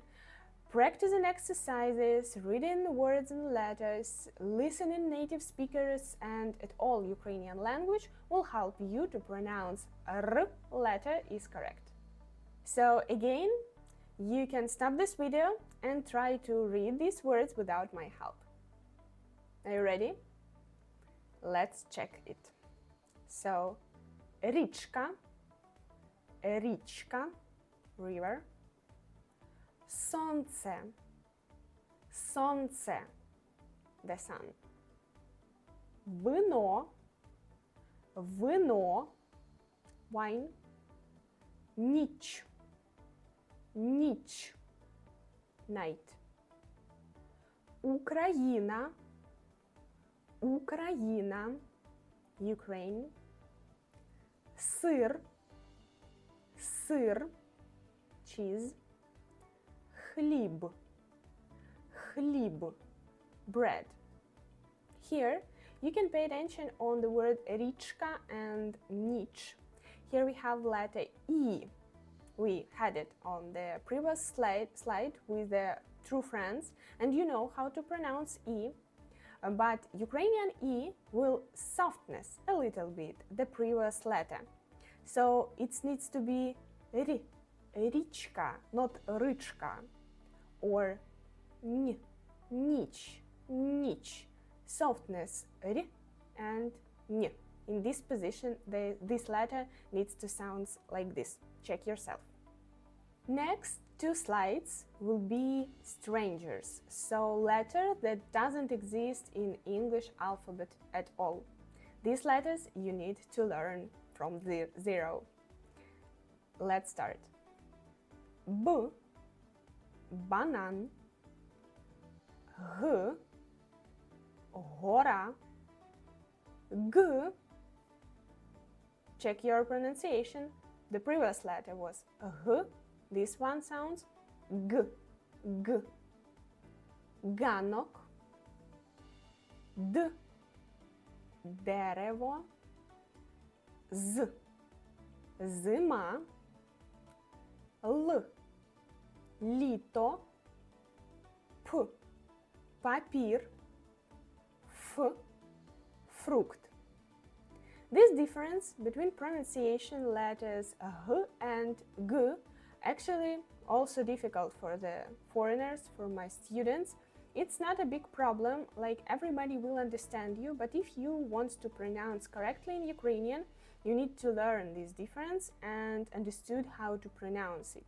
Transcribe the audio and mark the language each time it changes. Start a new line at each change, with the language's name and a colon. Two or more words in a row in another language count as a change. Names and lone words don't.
English: Practicing exercises, reading words and letters, listening native speakers and at all Ukrainian language will help you to pronounce R letter is correct. So again, you can stop this video and try to read these words without my help. Are you ready? Let's check it. So,
Ukrainian: річка, річка, river. Сонце, сонце,
English: the sun.
Ukrainian: Вино, вино, wine. Ніч, ніч, night. Україна, Україна, Ukraine. Сир, сир, cheese. Хліб, хліб,
English: bread. Here, you can pay attention on the word річка and ніч. Here we have letter E. We had it on the previous slide with the true friends, and you know how to pronounce E. But Ukrainian E will softness a little bit the previous letter. So it needs to be ri, річка, not ричка.
Ukrainian: Or н, ніч, ніч.
English: Softness р and н. In this position, this letter needs to sound like this. Check yourself. Next two slides will be strangers, so letter that doesn't exist in English alphabet at all. These letters you need to learn from zero. Let's start.
Ukrainian: B, банан, Г, гора,
English: G. Check your pronunciation. The previous letter was H. This one sounds G, G.
Ukrainian: Ганок, D, дерево, Z, зима, L, літо, П, папір,
English: F, fruit. This difference between pronunciation letters H and G actually also difficult for the foreigners, for my students. It's not a big problem, like everybody will understand you, but if you want to pronounce correctly in Ukrainian, you need to learn this difference and understood how to pronounce it.